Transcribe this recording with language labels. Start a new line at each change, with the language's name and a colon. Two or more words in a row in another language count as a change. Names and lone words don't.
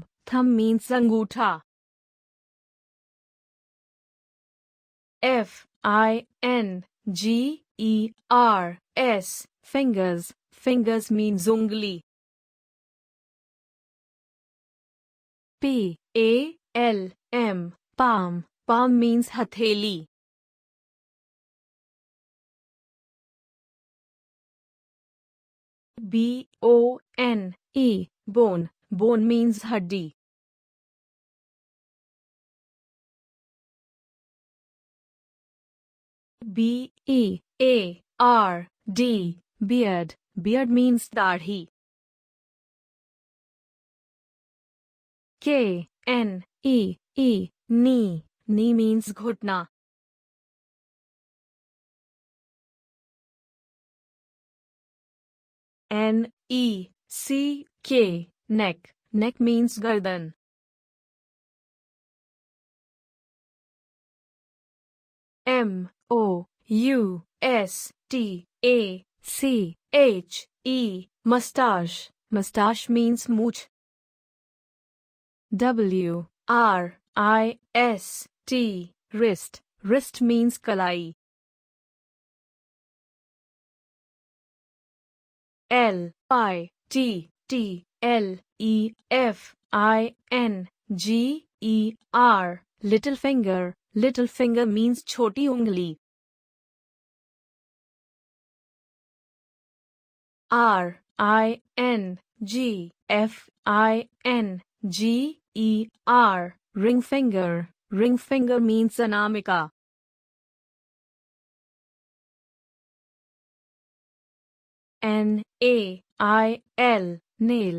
English: Thumb means अंगूठा. F-I-N-G-E-R-S. Fingers. Fingers means ungli. P-A-L-M. Palm. Palm means हथेली. B-O-N-E. Bone. Bone means हड्डी. B-E-A-R-D. Beard. Beard means दाढ़ी. K-N-E-E. Knee. Knee means घुटना. N-E-C-K. Neck. Neck means गर्दन. M-O-U-S-T-A-C-H-E. Mustache. Mustache means मूछ. W-R-I-S-T. Wrist. Wrist means कलाई. L-I-T-T-L-E-F-I-N-G-E-R. Little finger. Little finger means
Hindi: छोटी उंगली.
English: R-I-N-G-F-I-N-G-E-R. Ring finger. Ring finger means अनामिका. N-A-I-L. Nail.